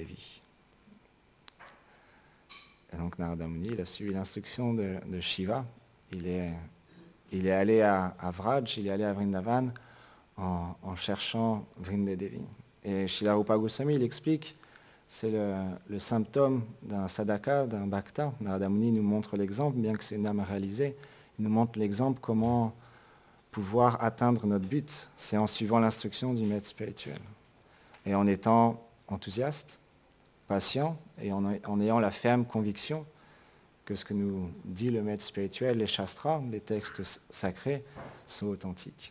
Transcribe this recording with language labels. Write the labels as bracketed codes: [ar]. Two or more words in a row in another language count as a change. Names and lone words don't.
[fr] » Et donc Narada Muni, il a suivi l'instruction de Shiva. Il est allé à Vraj, il est allé à Vrindavan en cherchant Vrindadevi. Et Srila Rupa Goswami, il explique, c'est le symptôme d'un sadhaka, d'un bhakta. Narada Muni nous montre l'exemple, bien que c'est une âme réalisée, il nous montre l'exemple comment pouvoir atteindre notre but. C'est en suivant l'instruction du maître spirituel. Et en étant enthousiaste, patient, et en ayant la ferme conviction que ce que nous dit le maître spirituel, les shastras, les textes sacrés, sont authentiques.